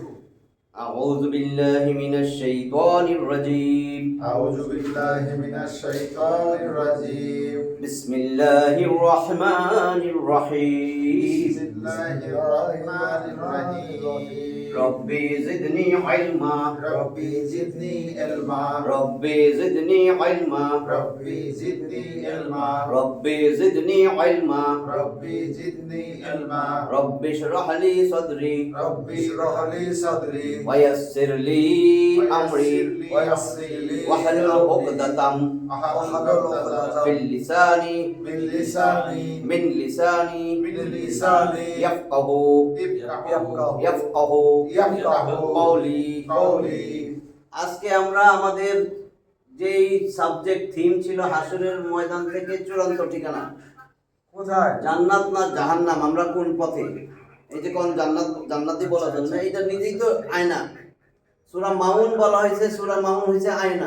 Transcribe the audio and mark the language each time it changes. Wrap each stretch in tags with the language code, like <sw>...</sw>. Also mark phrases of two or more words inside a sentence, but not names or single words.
<ar>أعوذ بالله من الشيطان الرجيم. أعوذ بالله من الشيطان الرجيم. بسم الله الرحمن الرحيم. بسم الله الرحمن الرحيم. رب زدني علما. رب زدني علما. رب زدني علما. رب زدني علما. رب زدني علما. رب زدني علما. رب اشرح لي صدري رب اشرح لي صدري ويسر لي أمري ويسر لي واحلل عقدة في اللسان باللسان من لساني yafqahu qawli।</ar> <bn>আজকে আমরা আমাদের যেই</bn> <en>subject theme</en> <bn>ছিল হাসরের ময়দান থেকে চূড়ান্ত ঠিকানা কোথায়? জান্নাত না জাহান্নাম, আমরা কোন পথে। এই যে কোন জান্নাতি বলা যাবে না, এটা নিজেই তো আয়না। সূরা মাউন বলা হয়েছে, সূরা মাউন হয়েছে আয়না।</bn>